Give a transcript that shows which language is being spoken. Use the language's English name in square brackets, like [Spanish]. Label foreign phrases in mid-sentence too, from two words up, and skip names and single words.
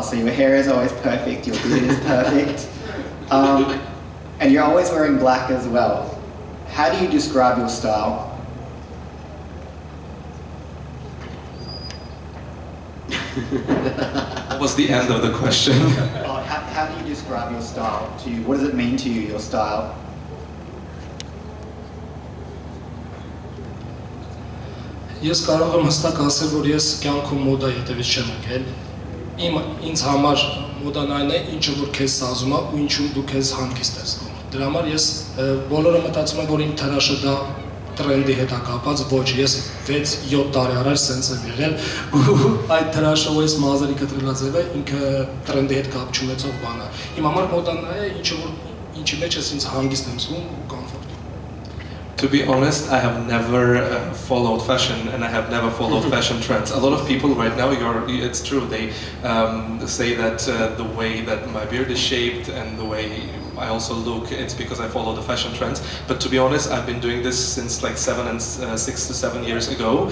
[English] So your hair is always perfect, your beard is perfect, and you're always wearing black as well. How do you describe your style? What was the end of the question? How do you describe your style to you? What does it mean to you, your style? [Armenian] Ես կարող եմ հստակ ասել, որ ես կյանքում մոդա հետևից չեմ եկել։ Ինձ համար մոդան այն է, ինչը որ քեզ սազում է ու ինչում դու քեզ հանգիստ ես զգում։ Դրա համար ես բոլորը մտածում են, որ իմ թրաշը դա տրենդի հետ է կապված, ոչ, ես 6-7 տարի առաջ սենց եմ եղել ու այդ թրաշը, որ ես մազերի կտրելած է, ինքը տրենդի հետ կապ չունեցող բան է։ Իմ համար մոդան այն է, ինչի մեջ ես ինձ հանգիստ եմ զգում ու կոմֆորտ։ [English] To be honest, I have never followed fashion, and I have never followed fashion trends. A lot of people right now, it's true, they say that the way that my beard is shaped and the way I also look, it's because I follow the fashion trends. But to be honest, I've been doing this since like 6 to 7 years ago.